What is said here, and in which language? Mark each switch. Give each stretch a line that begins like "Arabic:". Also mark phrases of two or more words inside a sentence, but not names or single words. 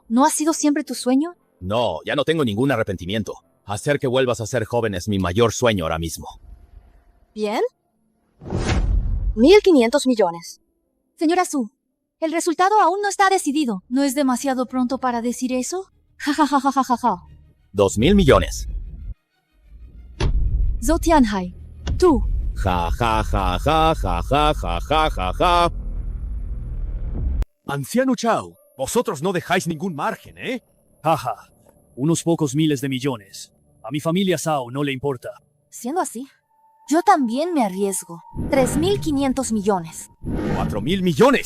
Spanish: ¿No ha sido siempre tu sueño? No, ya no tengo ningún arrepentimiento. Hacer que vuelvas a ser joven es mi mayor sueño ahora mismo. Bien. 1500 millones. Señora Su, el resultado aún no está decidido. ¿No es demasiado pronto para decir eso? Ja, ja, ja, ja, ja, ja, ja. 2000 millones. Zhou Tianhai, tú. Ja, ja, ja, ja, ja, ja, ja, ja, ja, ja. Anciano Chao, vosotros no dejáis ningún margen, ¿eh? Jaja, unos pocos miles de millones. A mi familia Zhao no le importa. Siendo así, yo también me arriesgo. 3.500 millones. 4000 millones.